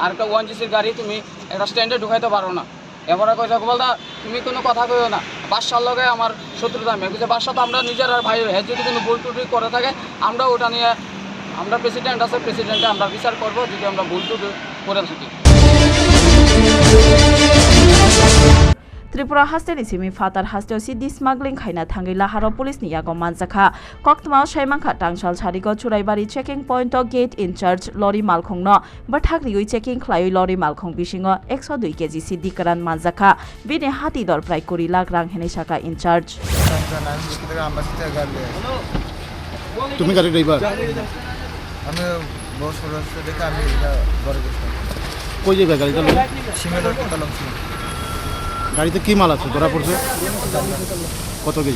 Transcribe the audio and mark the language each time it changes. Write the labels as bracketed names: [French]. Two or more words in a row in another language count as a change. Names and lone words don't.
[Bangla] আর একটা ওএনজিসির গাড়ি তুমি একটা স্ট্যান্ডে ঢুকাইতে পারো না। এবারে কইছে বলদা তুমি কোনো কথা কইও না, বাদশার লগে আমার শত্রুতা। আমি কইছে বাদশা তো আমরা নিজের আর ভাই, হ্যাঁ যদি কোনো ভুল টুটি করে থাকে আমরা ওটা নিয়ে, আমরা প্রেসিডেন্ট আছে, প্রেসিডেন্টে আমরা বিচার করবো যদি আমরা ভুল টুটি করে থাকি। [Kok Borok] Tripura hasteni simi fatar hasteo sidi smuggling khaina thangi laharo police ni yago manjakha koktma shaimangkha tangshal charigo churaibari checking point o gate in charge lorry malkhongno bathakri ui checking khlai lorry malkhong bisingo 102 kg sidi karan manjakha bini hati dor prai 20 lakh rang hene shaka in charge [Bangla] তুমি গাড়ি ড্রাইভার? আমি বস রাস্তা দেখে আমি ঘরে গেছিলাম। কই জায়গায় গাড়িটা? সিমেন্টের কোতালং ছিল। গাড়িতে কি মাল আছে ধরা পড়ছে? কত কেজি?